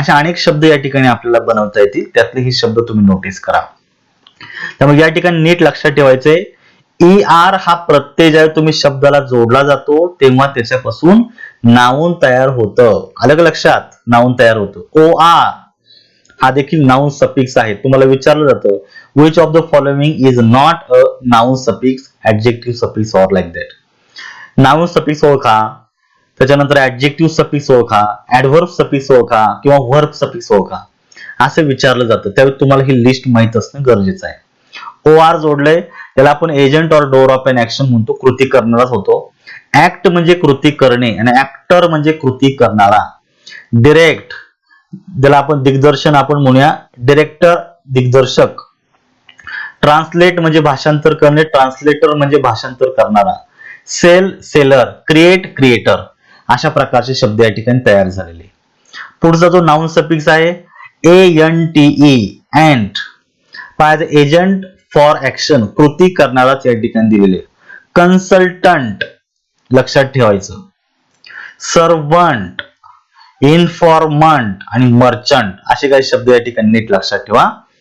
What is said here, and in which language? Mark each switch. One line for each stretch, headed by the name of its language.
Marathi: असे अनेक शब्द या ठिकाणी आपल्याला बनवता येतील, त्यातले हे शब्द तुम्ही नोटीस करा. त्यामुळे या ठिकाणी नीट लक्षात ठेवायचंय, ER हा प्रत्यय ज्यावेळी तुम्ही शब्दाला जोडला जातो तेव्हा त्याच्यापासून नाउन तयार होतं. आलं का लक्षात? नाउन तयार होतं. OR हा देखील नाउन सफिक्स आहे. तुम्हाला विचारलं जातं
English: which of the following is not a noun suffix, adjective suffix or like that.
Marathi: Noun suffix ओळखा, त्याच्यानंतर ऍडजेक्टिव्ह सफिक्स ओळखा, ऍडव्हर्ब सफिक्स ओळखा किंवा वर्ब सफिक्स ओळखा असं विचारलं जातं. त्यावेळी तुम्हाला ही लिस्ट माहित असणं गरजेचं आहे. OR जोडलंय त्याला आपण
English: agent or doer of an action
Marathi: म्हणतो, कृती करणाराच होतो. ऍक्ट म्हणजे कृती करणे आणि ऍक्टर म्हणजे कृती करणारा. डिरेक्ट ज्याला आपण दिग्दर्शन आपण म्हणूया, डिरेक्टर दिग्दर्शक. ट्रान्सलेट म्हणजे भाषांतर करणे, ट्रान्सलेटर म्हणजे भाषांतर करणारा. Sale seller, create creator. अशा प्रकारचे शब्द या ठिकाणी तयार झालेले. पुढचा जो नाउन सफिक्स आहे ANTE, अँट. पाहायचं
English: agent for action,
Marathi: कृती करणाराच या ठिकाणी दिलेले. कन्सल्टंट लक्षात ठेवायचं. सर्वंट, इन्फॉर्मंट आणि मर्चंट असे काही शब्द या ठिकाणी नीट लक्षात ठेवा.